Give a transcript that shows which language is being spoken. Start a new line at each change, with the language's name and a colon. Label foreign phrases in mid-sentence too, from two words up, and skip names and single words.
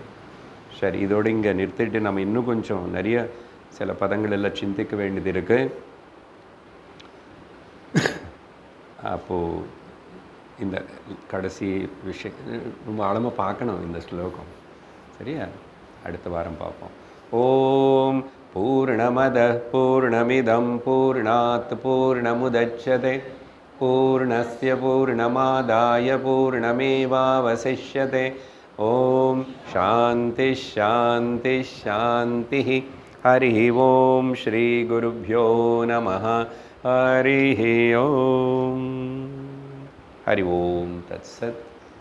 Tamil: சரி, இதோடு இங்கே நிறுத்திட்டு நம்ம இன்னும் கொஞ்சம் நிறைய சில பதங்கள் எல்லாம் சிந்திக்க வேண்டியது இருக்குது. அப்போது இந்த கடைசி விஷயம் ரொம்ப ஆழமாக பார்க்கணும் இந்த ஸ்லோகம். சரியா? அடுத்த வாரம் பார்ப்போம்.
Sanskrit: ॐ पूर्णमदः पूर्णमिदं पूर्णात् पूर्णमुदच्यते पूर्णस्य पूर्णमादाय पूर्णमेवावशिष्यते. ॐ शान्तिः शान्तिः शान्तिः. हरि ॐ श्री गुरुभ्यो नमः. हरि ओम. हरि ओम तत्सत्.